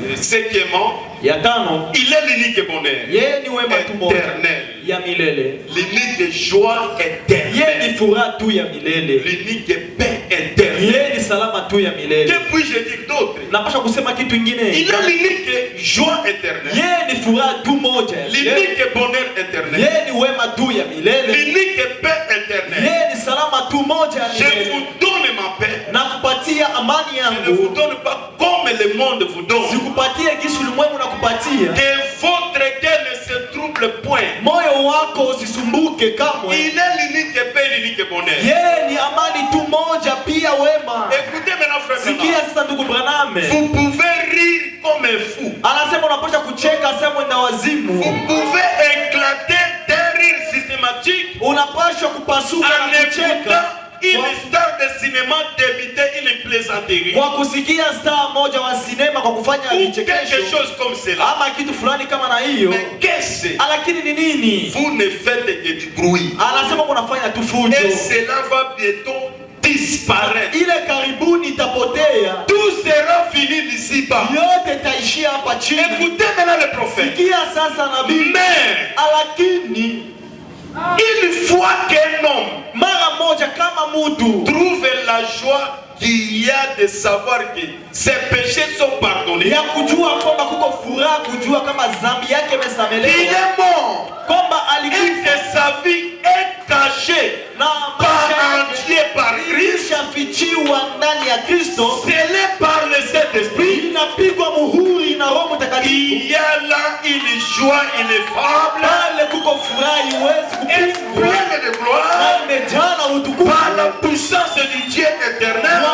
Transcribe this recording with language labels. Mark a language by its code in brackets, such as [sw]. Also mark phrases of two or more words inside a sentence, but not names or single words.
[fr] Cinquièmement, [sw] Ya tano, [fr] il est l'unique bonheur. [sw] yeye ni wema tu moja [fr] Éternel. [sw] ya milele. [fr] L'unique joie [sw] Yeye [fr] éternelle. [sw] ni furaha tu ya milele. [fr] L'unique paix éternelle. [sw] Yeye ni salama tu ya milele. [fr] Que puis-je dire d'autre? [sw] Napasha kusema kitu [fr] Il [sw] ingine. [fr] a l'unique joie éternelle. [sw] Yeye ni furaha tu moja. [fr] L'unique bonheur éternel. [sw] Yeye ni wema tu ya milele. [fr] L'unique paix éternelle. [sw] Yeye ni salama tu moja ya [fr] Je [sw] milele. [fr] vous donne ma paix. [sw] Na kupatia amani [fr] Je ne vous [sw] yangu. [fr] donne pas comme le monde vous donne. [sw] Sikupatie gisi ulimwengu nakupatia. [fr] Que votre cœur ne se trouble point. [sw] Moyo wako usisumbuke kamwe. [fr] Il est l'unique paix, l'unique bonheur. [sw] Yeye ni amani tu moja pia wema. [fr] Écoutez maintenant, frère. [sw] Sikia sasa ndugu Branham. [fr] Vous pouvez rire comme un fou. [sw] Anasema unapaswa kucheka sasa mwenda wazimu. [fr] Vous pouvez éclater d'un rire systématique [sw] Unapaswa kupasuka [fr] en [sw] na [fr] écoutant [sw] kucheka. [fr] une star de cinéma débiter une plaisanterie. [sw] Kwa kusikia star moja wa sinema kwa kufanya [fr] Ou quelque [sw] vichekesho [fr] chose comme cela. [sw] ama kitu fulani kama na hiyo. [fr] Mais qu'est-ce? [sw] Lakini ni nini? [fr] Vous ne faites que du bruit. [sw] Anasema unafanya tu fujo. [fr] Et cela va bientôt disparaître. [sw] Ile karibuni itapotea. [fr] Tout sera fini d'ici-bas. [sw] Yote itaishia hapa chini. [fr] Écoutez maintenant le prophète. [sw] Sikia sasa nabii. [fr] Mais [sw] Lakini [fr] une fois qu'un homme [sw] mara moja kama mtu [fr] trouve la joie qu'il y a de savoir que ses péchés sont pardonnés, [sw] ya kujua kwamba kuko furaha kujua kama dhambi yake [fr] qu'il [sw] imesamelewa, [fr] est mort [sw] kwamba [fr] et [sw] alikufa [fr] que sa vie est cachée [sw] na [fr] par [sw] maisha [fr] entier par Christ, [sw] ilishafichiwa ndani ya Kristo, [fr] scellé par le Saint-Esprit. [sw] inapigwa muhuri na Roho Mtakatifu. [fr] Il y a là une joie ineffable [sw] Pale kuko furaha iwezi [fr] et [sw] kupingwa [fr] pleine de gloire [sw] na imejaa na utukufu [fr] par la puissance du Dieu éternel